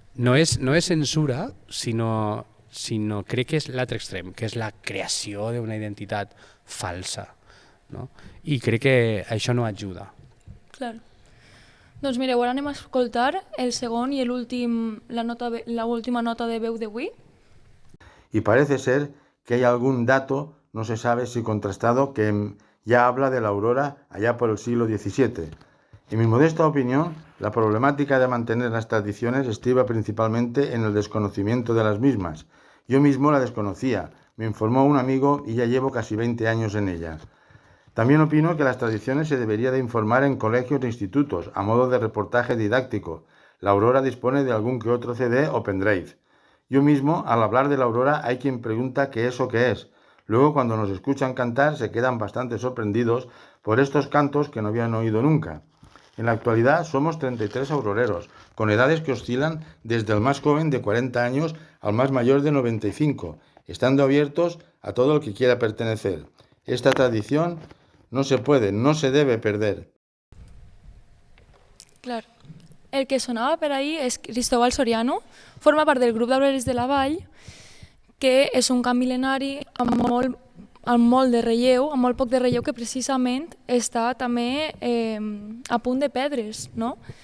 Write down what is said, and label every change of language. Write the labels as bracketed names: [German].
[Catalan] No és censura, sinó crec que és l'altre extrem, que és la creació d'una identitat falsa, no? I crec que això no ajuda. Clar. Doncs mireu, ara anem a escoltar el segon i l'última nota de veu d'avui. [Spanish] Y parece ser que hay algún dato, no se sabe si contrastado, que ya habla de la aurora allá por el siglo XVII. En mi modesta opinión, la problemática de mantener las tradiciones estriba principalmente en el desconocimiento de las mismas. Yo mismo la desconocía, me informó un amigo y ya llevo casi 20 años en ellas. También opino que las tradiciones se debería de informar en colegios e institutos, a modo de reportaje didáctico. La aurora dispone de algún que otro CD o pendrive. Yo mismo, al hablar de la aurora, hay quien pregunta qué es o qué es. Luego, cuando nos escuchan cantar, se quedan bastante sorprendidos por estos cantos que no habían oído nunca. En la actualidad somos 33 auroreros, con edades que oscilan desde el más joven de 40 años al más mayor de 95. estando abiertos a todo el que quiera pertenecer. Esta tradición no se puede, no se debe perder. [Catalan] Clar. El que sonava per ahir és Cristóbal Soriano, forma part del grup d'Obreres de la Vall, que és un cant mil·lenari amb molt de relleu, amb molt poc de relleu, que precisament està també a punt de perdre's, no?